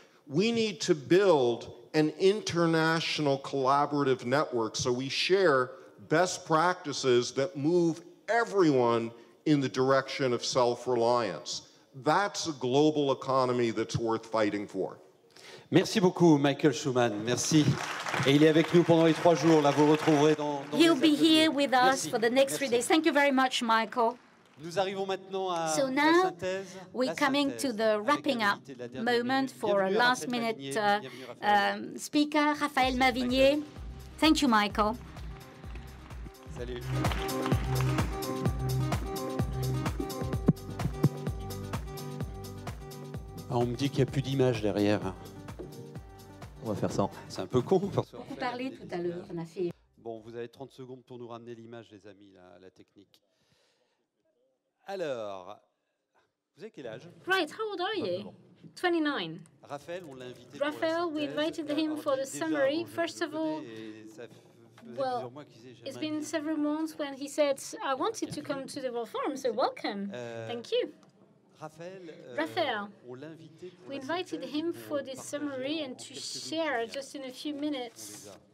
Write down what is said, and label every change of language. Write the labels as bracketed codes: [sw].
[en] We need to build an international collaborative network so we share best practices that move everyone in the direction of self-reliance. That's a global economy that's worth fighting for. [fr] Merci beaucoup, Michael Schuman. Merci. Et il est avec nous pendant les 3 jours. Là, vous le retrouverez dans [en] He'll be here with us for the next 3 days. Thank you very much, Michael. So now we're coming to the wrapping up moment for a last-minute speaker, Raphaël Mavigné. Thank you, Michael. [fr] Salut. Ah, on me dit qu'il n'y a plus d'image derrière. On va faire ça. C'est un peu con. On parlait tout à l'heure, on a fait... Bon, vous avez 30 secondes pour nous ramener l'image, les amis, la technique. Alors, vous avez quel âge? [en] Right, how old are you? 29. [fr] Raphaël, on l'a invité. [en] Raphael, we invited him for the summary. First of all, well, it's been several months when he said, I wanted to come to the World Forum, so welcome. Thank you. Raphael, we invited him for this summary and to share just in a few minutes